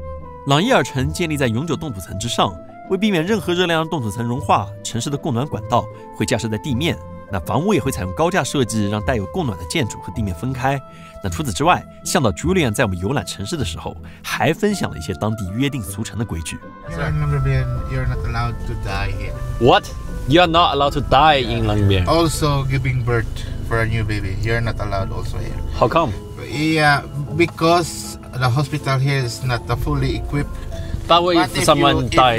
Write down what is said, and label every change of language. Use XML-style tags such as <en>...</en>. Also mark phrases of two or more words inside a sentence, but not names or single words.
<zh>朗伊爾城建立在永久凍土層之上，為避免任何熱量讓凍土層融化，城市的供暖管道會架設在地面。那房屋也會採用高架設計，讓帶有供暖的建築和地面分開。那除此之外，向導 Julian 在我們遊覽城市的時候，還分享了一些當地約定俗成的規矩。</zh> <en>You're not allowed to die here. What? You are not allowed to die in Langbier. Also, giving birth for a new baby, you're not allowed also here. How come? Yeah, because the hospital here is not fully equipped. But what if someone died</en>